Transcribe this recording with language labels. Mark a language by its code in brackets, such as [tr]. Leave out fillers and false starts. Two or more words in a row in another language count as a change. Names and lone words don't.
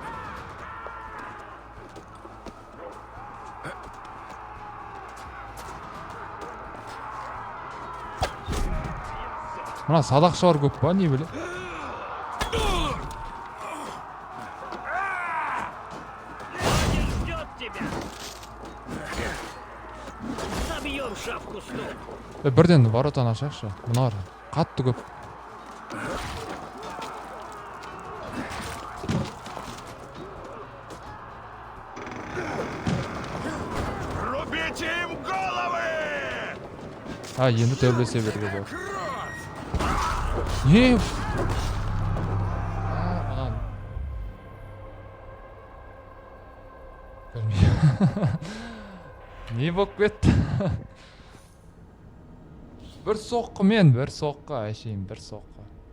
[kk] Мына садақшылар көп па, не біле? Бірден воротаны ашайықшы. Мыналар қатты көп. [ru] Рубите им головы! [kk] Енді төбелесе беруге болады. Не? Не болып кетті? Бір соққа, әшейін бір соққа.